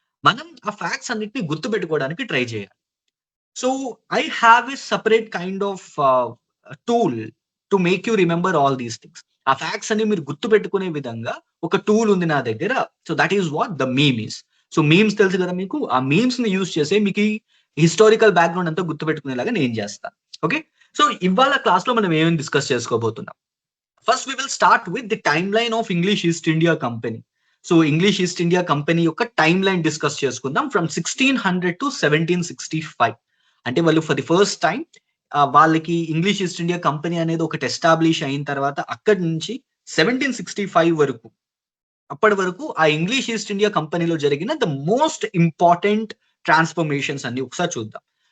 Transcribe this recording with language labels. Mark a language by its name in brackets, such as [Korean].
[Telugu] మనం ఆ ఫ్యాక్ట్స్ అన్నిటిని గుర్తు పెట్టుకోవడానికి ట్రై చేయాలి. [English] So I have a separate kind of tool to make you remember all these things. [Telugu] ఆ ఫ్యాక్ట్స్ అన్ని మీరు గుర్తు పెట్టుకునే విధంగా ఒక టూల్ ఉంది నా దగ్గర. [English] So that is what the meme is. [Telugu] So memes తెలుసు కదా మీకు. ఆ మీమ్స్ ని యూజ్ చేసే మీకు హిస్టారికల్ బ్యాక్గ్రౌండ్ అంతా గుర్తు పెట్టుకునేలాగా నేను చేస్తాను. ఓకే, సో ఇవాళ క్లాస్ లో మనం ఏమేమి డిస్కస్ చేసుకోబోతున్నాం. [English] First we will start with the timeline of English East India Company. [Telugu] So English east India company యొక్క టైమ్ లైన్ డిస్కస్ చేసుకుందాం ఫ్రమ్ 1600 to 1765. అంటే వాళ్ళు ఫర్ ది ఫస్ట్ టైం వాళ్ళకి ఇంగ్లీష్ ఈస్ట్ ఇండియా కంపెనీ అనేది ఒకటి establish అయిన తర్వాత అక్కడి నుంచి 1765 వరకు, అప్పటి వరకు ఆ ఇంగ్లీష్ ఈస్ట్ ఇండియా కంపెనీలో జరిగిన ద మోస్ట్ ఇంపార్టెంట్ ట్రాన్స్ఫర్మేషన్స్ అన్ని ఒకసారి చూద్దాం.